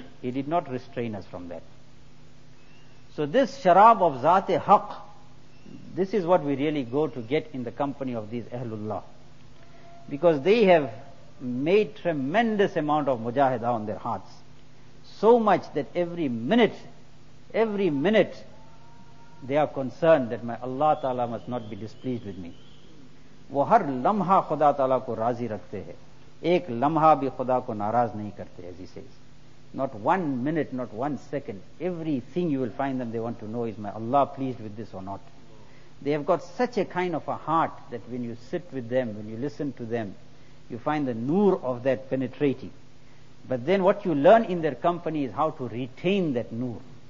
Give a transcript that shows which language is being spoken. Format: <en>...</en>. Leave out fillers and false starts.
<en>He did not restrain us from that. So this sharab of Zat-e-Haq, this is what we really go to get in the company of these Ahlullah. Because they have made tremendous amount of mujahidah on their hearts. So much that every minute, they are concerned that my Allah Ta'ala must not be displeased with me.</en> <ur>وہ ہر لمحہ خدا تعالیٰ کو راضی رکھتے ہیں. ایک لمحہ بھی خدا کو ناراض نہیں کرتے.</ur> <en>As he says, not one minute, not one second, everything you will find them, they want to know, is my Allah pleased with this or not? They have got such a kind of a heart that when you sit with them, when you listen to them, you find the noor of that penetrating. But then what you learn in their company is how to retain that noor.</en>